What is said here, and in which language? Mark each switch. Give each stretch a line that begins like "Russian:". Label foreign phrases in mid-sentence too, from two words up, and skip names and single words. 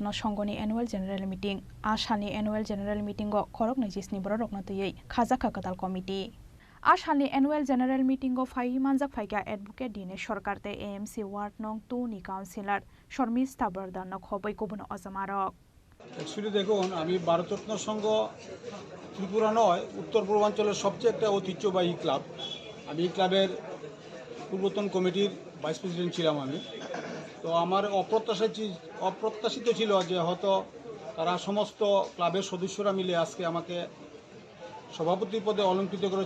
Kok Borok: संघनि एनुअल जेनेरेल मिटिं आसामनि एनुअल जेनेरेल मिटिंगो खरक 25 बर रगनतयै खाजाखा कदाल कमिटि आसामनि एनुअल जेनेरेल मिटिंगो फाइ मानजाक फाइका एडभोकेट दिने सरकारते एएमसी वार्ड नं 2 नि काउन्सिलर शर्मिष्ठा बरदान खबै गुबुन अजमारक।
Bangla: एक्चुअली देखুন আমি ভারতরত্ন সংঘ ত্রিপুরা নয় উত্তর পূর্বাঞ্চলের সবচেয়ে একটা ঐতিহ্যবাহী ক্লাব। আমি এই ক্লাবের পূর্বতন কমিটির ভাইস প্রেসিডেন্ট ছিলাম আমি। তো আমার অপ্রত্যাশিত ছিল যে হয়তো তারা সমস্ত ক্লাবের সদস্যরা মিলে আজকে আমাকে সভাপতি পদে অলঙ্কৃত করেছে।